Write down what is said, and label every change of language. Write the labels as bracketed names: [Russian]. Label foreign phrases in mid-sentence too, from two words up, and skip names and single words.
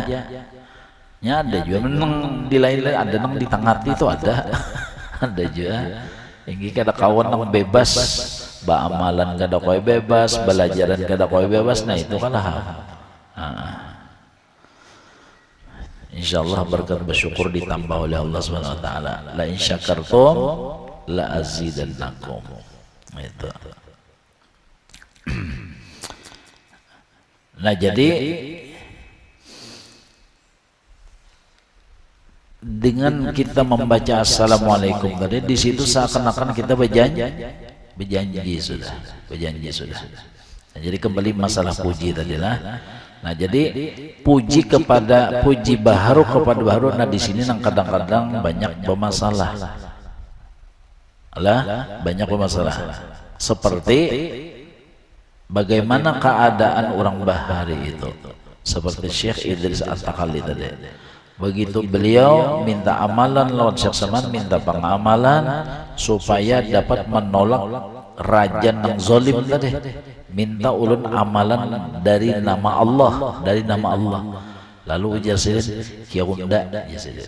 [Banjar] Ya ada juga menang di lain-lain, ada nang di tengah itu ada. Ada juga. Ini kada kawan nang bebas, amalan kada koi bebas, belajaran kada koi bebas. Nah itu kan insyaallah berkat bersyukur ditambah oleh Allah [Arabic] Subhanahu wa taala. La in syakartum la azidannakum. [Banjar] Itu. Nah jadi dengan kita membaca assalamualaikum tadi, di situ seakan-akan kita berjanji sudah. Nah, jadi kembali masalah puji tadilah. Nah jadi puji baharu kepada baharu. Nah di sini nang kadang-kadang banyak bermasalah. Banyak bermasalah. Seperti bagaimana keadaan orang bahari itu. Seperti Syekh Idris At-Takalli tadi. Begitu beliau minta amalan lawan Syekh Saman, minta pengamalan supaya dapat menolak raja yang zalim tadi. Minta ulun amalan dari nama Allah, Lalu ujar sidin, kia unda ya sidin.